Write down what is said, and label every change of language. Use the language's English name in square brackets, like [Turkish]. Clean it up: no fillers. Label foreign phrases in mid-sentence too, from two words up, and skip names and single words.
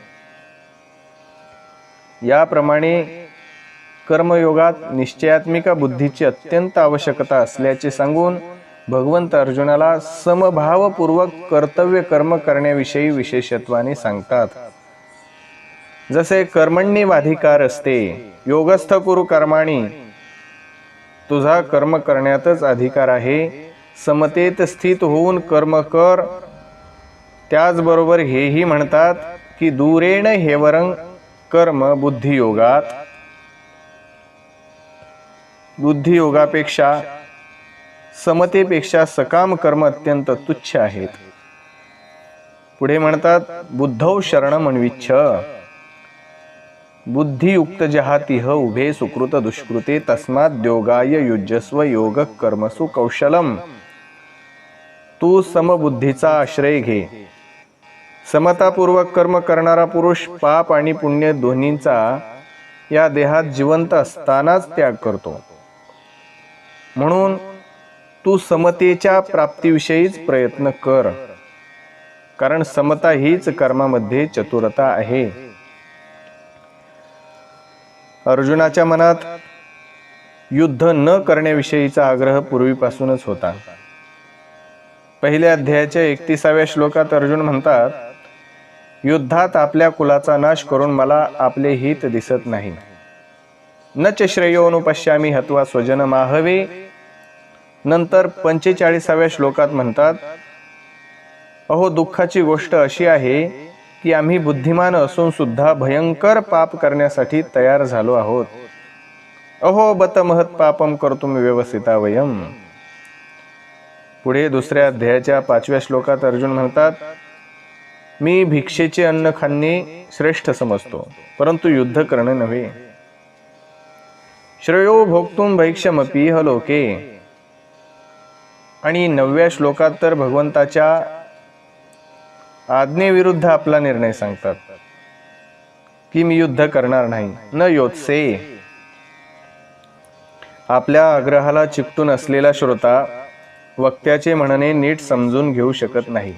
[Marathi] याप्रमाणे कर्मयोगात निश्चयात्मिका बुद्धीची अत्यंत आवश्यकता असल्याचे सांगून भगवंत अर्जुनाला समभावपूर्वक कर्तव्य कर्म करण्याविषयी विशेषत्वाने सांगतात. जसे कर्मण्येवाधिकार असते, [Sanskrit] योगस्थ कुरु कर्माणि, [Marathi] तुझा कर्म करण्यातच अधिकार आहे, समतेत स्थित होऊन कर्म कर. त्याचबरोबर हेही म्हणतात की [Sanskrit] दूरेण हेवरं कर्म बुद्धियोगात, [Marathi] बुद्धियोगापेक्षा समतेपेक्षा सकाम कर्म अत्यंत तुच्छ आहेत. पुढे म्हणतात [Sanskrit] बुद्धौ शरणमन्विच्छ बुद्धियुक्त जहातिह उभे सुकृत दुष्कृते तस्माद्योगाय युज्यस्व योग कर्मसु कौशलम. [Marathi] तू समबुद्धीचा आश्रय घे. समतापूर्वक कर्म करणारा पुरुष पाप आणि पुण्य दोन्हींचा या देहात जिवंत असतानाच त्याग करतो. म्हणून तू समतेच्या प्राप्तीविषयीच प्रयत्न कर, कारण समता हीच कर्मामध्ये चतुरता आहे. अर्जुनाच्या मनात युद्ध न करण्याविषयीचा आग्रह पूर्वीपासूनच होता. पहिल्या अध्यायाच्या 31व्या श्लोकात अर्जुन म्हणतात, युद्धात आपल्या कुलाचा नाश करून मला आपले हित दिसत नाही. [Sanskrit] न च श्रेयोनुपश्यामी हत्वा स्वजन माहवे. [Marathi] नंतर 45व्या श्लोकात म्हणतात, अहो दुःखाची गोष्ट अशी आहे की आम्ही बुद्धिमान असून सुद्धा भयंकर पाप करण्यासाठी तयार झालो आहोत. [Sanskrit] अहो बत महत् पापम कर्तुम व्यवसिता वयम. [Marathi] पुढे दुसऱ्या अध्यायाच्या 5व्या श्लोकात अर्जुन म्हणतात, मी भिक्षेचे अन्न खाणे श्रेष्ठ समजतो, परंतु युद्ध करणे नव्हे. [Sanskrit] श्रेयो भोक्तुम भैक्षमपि ह लोके. [Marathi] आणि 9व्या श्लोकात तर भगवंताच्या आज्ञेविरुद्ध आपला निर्णय सांगतात की मी युद्ध करणार नाही. [Sanskrit] न योत्से. [Marathi] आपल्या आग्रहाला चिकटून असलेला श्रोता वक्त्याचे म्हणणे नीट समजून घेऊ शकत नाही.